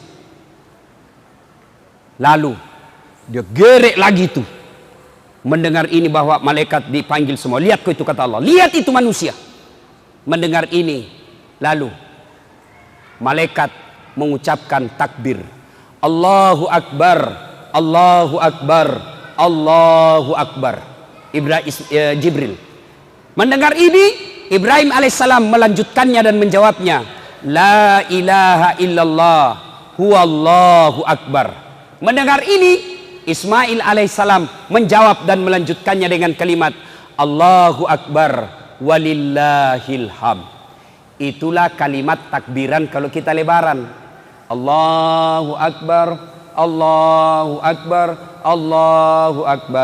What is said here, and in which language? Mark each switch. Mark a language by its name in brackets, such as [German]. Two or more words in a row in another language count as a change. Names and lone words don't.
[Indonesian] Lalu dia gerek lagi itu. Mendengar ini bahwa malaikat dipanggil semua. Lihat kau itu kata Allah. Lihat itu manusia. Mendengar ini. Lalu malaikat mengucapkan takbir. [Arabic] الله أكبر. الله أكبر. الله أكبر. جبريل. [Indonesian] Mendengar ini, Ibrahim alaihissalam melanjutkannya dan menjawabnya. [Arabic] لا إله إلا الله. هو الله أكبر. [Indonesian] Mendengar ini, Ismail alaihissalam menjawab dan melanjutkannya dengan kalimat [Arabic] الله أكبر ولله الحمد. [Indonesian] Itulah kalimat takbiran kalau kita lebaran. [Arabic] الله أكبر، الله أكبر، الله أكبر.